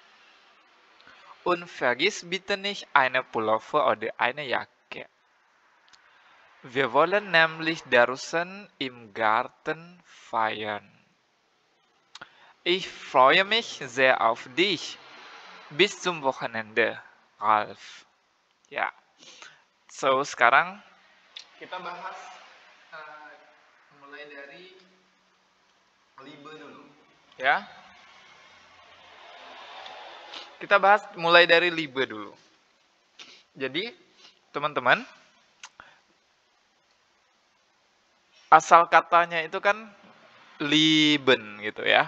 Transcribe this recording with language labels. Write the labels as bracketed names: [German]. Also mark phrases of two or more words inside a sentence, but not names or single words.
[German] Und vergiss bitte nicht eine Pullover oder eine Jacke. Wir wollen nämlich draußen im Garten feiern. Ich freue mich sehr auf dich. Bis zum Wochenende, Ralf. [Indonesian] Ya, so sekarang kita bahas mulai dari Liebe dulu. Ya, kita bahas mulai dari Liebe dulu. Jadi, teman-teman, asal katanya itu kan Lieben gitu ya.